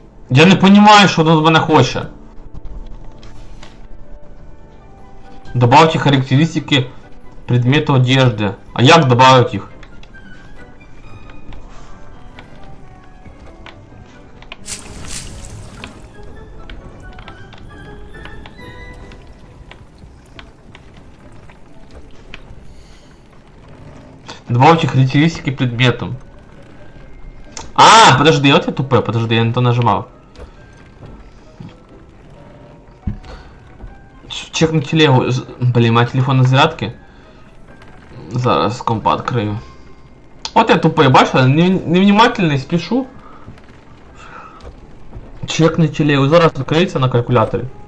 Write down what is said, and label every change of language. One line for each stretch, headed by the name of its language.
Russian: Я не понимаю,
Ukrainian: що до мене хоче.
Russian: Добавьте характеристики предмета одежды. А як добавить их? Добавьте характеристики предметом. А, подожди, вот я тупой, подожди, я на то нажимал. Чекну телегу. Блин, моя телефон на зарядке. Зараз компа открою. Вот я тупой, бачила, невнимательный, спешу.
Ukrainian: Чекну телегу, зараз відкриється на калькуляторі.